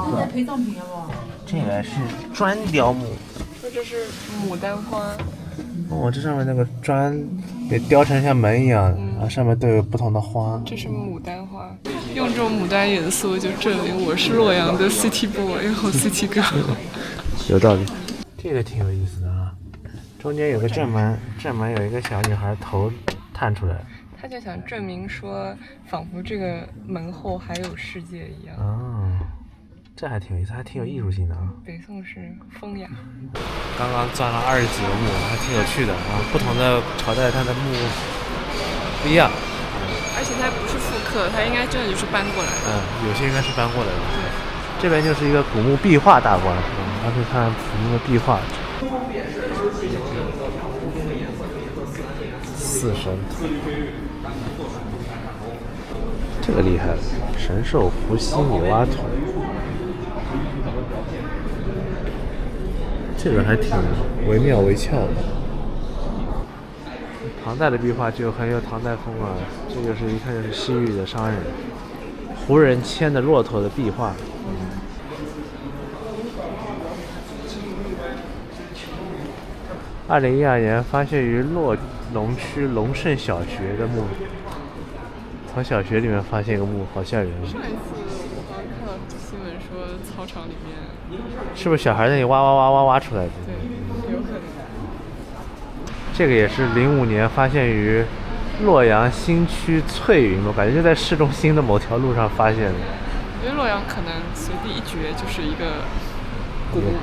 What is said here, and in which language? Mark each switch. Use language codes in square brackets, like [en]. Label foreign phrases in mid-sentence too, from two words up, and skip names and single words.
[zh] 這個是磚雕墓。這是牡丹花。哦，這上面那個磚也雕成像門一樣，然後上面都有不同的花。這是牡丹花，用這種牡丹元素就證明我是洛陽的 [en] City Boy [zh] 和 [en] City Girl。 [zh] 有道理。這個挺有意思的啊，中間有個正門，正門有一個小女孩頭探出來。他就想證明說，仿佛這個門後還有世界一樣。哦，這還挺有意思，還挺有藝術性的啊。北宋是風雅。剛剛鑽了20幾個墓，還挺有趣的啊。不同的朝代，它的墓不一樣。而且它不是復刻，它應該真的就是搬過來的。有些應該是搬過來的。對。這邊就是一個古墓壁畫大觀，大家可以看古墓的壁畫。四神圖。這個厲害了，神獸伏羲女媧圖，這個還挺惟妙惟肖的。唐代的壁畫就很有唐代風啊，這個是一看就是西域的商人，胡人牽的駱駝的壁畫。2012年發現於洛龍區龍勝小學的墓。從小學裡面發現一個墓，好嚇人。上一次操場裡面。是不是小孩那裡挖挖挖挖挖出来的？对，有可能。这个也是05年发现于洛阳新区翠云路，感觉就在市中心的某条路上发现的。因为洛阳可能随地一掘就是一个古物。